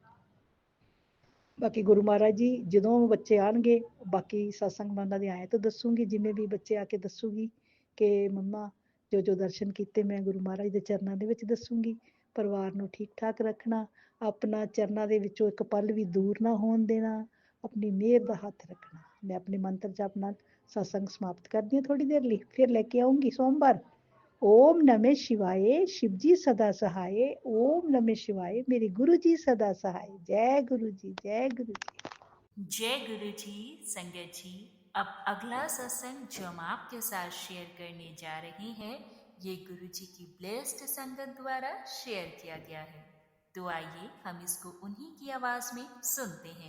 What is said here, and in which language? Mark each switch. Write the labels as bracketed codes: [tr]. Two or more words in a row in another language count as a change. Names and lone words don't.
[pa] ਬਾਕੀ ਗੁਰੂ ਮਹਾਰਾਜ ਜੀ ਜਦੋਂ ਬੱਚੇ ਆਉਣਗੇ, ਬਾਕੀ ਸਤਸੰਗ ਮੈਂ ਉਹਨਾਂ ਦੇ ਆਏ ਤਾਂ ਦੱਸੂਗੀ, ਜਿਵੇਂ ਵੀ ਬੱਚੇ ਆ ਕੇ ਦੱਸੂਗੀ ਕਿ ਮੰਮਾ ਜੋ ਜੋ ਦਰਸ਼ਨ ਕੀਤੇ ਮੈਂ ਗੁਰੂ ਮਹਾਰਾਜ ਦੇ ਚਰਨਾਂ ਦੇ ਵਿੱਚ ਦੱਸੂਗੀ। ਪਰਿਵਾਰ ਨੂੰ ਠੀਕ ਠਾਕ ਰੱਖਣਾ, ਆਪਣਾ ਚਰਨਾਂ ਦੇ ਵਿੱਚੋਂ ਇੱਕ ਪਲ ਵੀ ਦੂਰ ਨਾ ਹੋਣ ਦੇਣਾ, ਆਪਣੀ ਮਿਹਰ ਦਾ ਹੱਥ ਰੱਖਣਾ। ਮੈਂ ਆਪਣੇ ਮੰਤਰ ਜਾਪ ਨਾਲ ਸਤਸੰਗ ਸਮਾਪਤ ਕਰਦੀ ਹਾਂ ਥੋੜੀ ਦੇਰ ਲਈ, ਫਿਰ ਲੈ ਕੇ ਆਉਂਗੀ ਸੋਮਵਾਰ। [sa] ओम नमः शिवाय, [hi] शिव जी सदा सहाय। [sa] ओम नमः शिवाय, [hi] मेरे गुरु जी सदा सहाय। जय गुरु जी, जय गुरु जी। जय गुरु जी। संगत जी, अब अगला सत्संग जो हम आपके साथ शेयर करने जा रहे हैं, ये गुरु जी की ब्लेस्ड संगत द्वारा शेयर किया गया है। तो आइए हम इसको उन्हीं की आवाज में सुनते हैं।